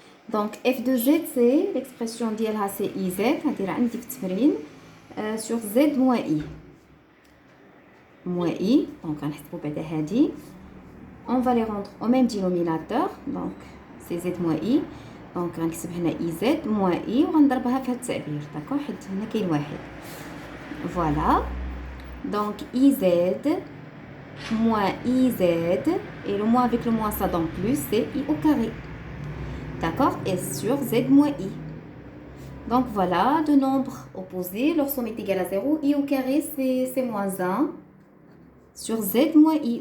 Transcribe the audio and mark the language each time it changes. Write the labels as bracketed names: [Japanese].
[French] Donc, f de z, c'est l'expression ديالها c'est iz, [Arabic] هاديرها عندي في التمرين [French] sur z moins i. Moins i, donc [Arabic] غنحسبو بعدا هادي. [French] On va les rendre au même dénominateur, donc c'est z moins i. [Arabic] Donc غنكتب هنا iz moins i وغنضربها في هاد التعبير, d'accord, حيت هنا كاين واحد. [French] Voilà. Donc iz moins iz et le moins avec le moins ça donne plus, c'est i au carré. D'accord? Et sur z moins i. Donc voilà, deux nombres opposés, leur somme est égale à 0. I au carré, c'est moins 1 sur z moins i.